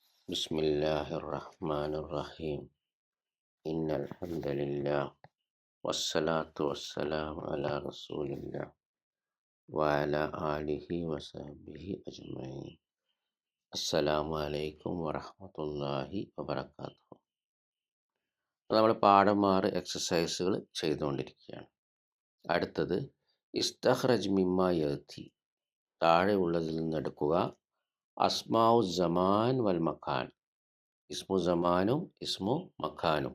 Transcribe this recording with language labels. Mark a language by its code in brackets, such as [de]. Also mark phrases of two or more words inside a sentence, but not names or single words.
[ar] بسم الله الرحمن الرحيم إن الحمد لله والصلاة والسلام على رسول الله وعلى آله وصحبه أجمعين. السلام عليكم ورحمة الله وبركاته. [ml] നമ്മൾ പാഠം 6 എക്സസൈസുകൾ ചെയ്തുകൊണ്ടിരിക്കുകയാണ്. അടുത്തത് [ar] استخرج مما يأتي, [ml] താഴെ ഉള്ളതിൽ നിന്നെടുക്കുക. [ar] أسماء الزمان والمكان, [ml] ഇസ്മു സമാനും ഇസ്മു മക്കാനും.